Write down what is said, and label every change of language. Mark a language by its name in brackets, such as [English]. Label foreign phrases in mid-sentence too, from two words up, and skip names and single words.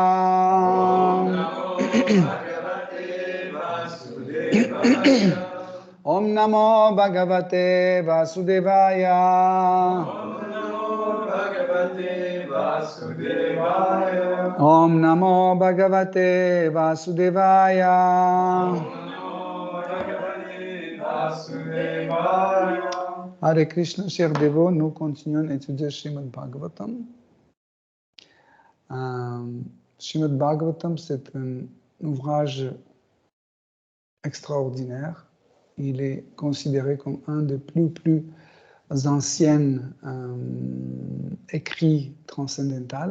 [Sanskrit] Om Namo Bhagavate Vasudevaya Om Namo Bhagavate Vasudevaya Hare Krishna, [French] chers dévots, nous continuons à étudier Srimad Bhagavatam. Srimad Bhagavatam, c'est un ouvrage extraordinaire. Il est considéré comme un des plus anciens écrits transcendentaux.